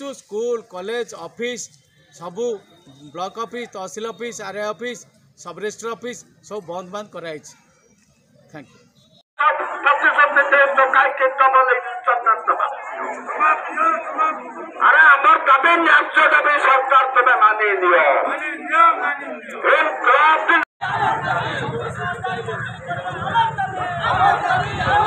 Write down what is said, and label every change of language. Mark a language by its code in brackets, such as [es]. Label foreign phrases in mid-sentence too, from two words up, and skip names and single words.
[en] school college office [or] ସବୁ [en] block office [or] ତହସିଲ ଅଫିସ୍ [en] RI office sub registrar office [or] ସବୁ ବନ୍ଦ କରାଯାଇଛି। [en] Thank you. [bn] अरे আমার দাবি ন্যায্য দাবি সরকার তবে মানিয়ে দিও।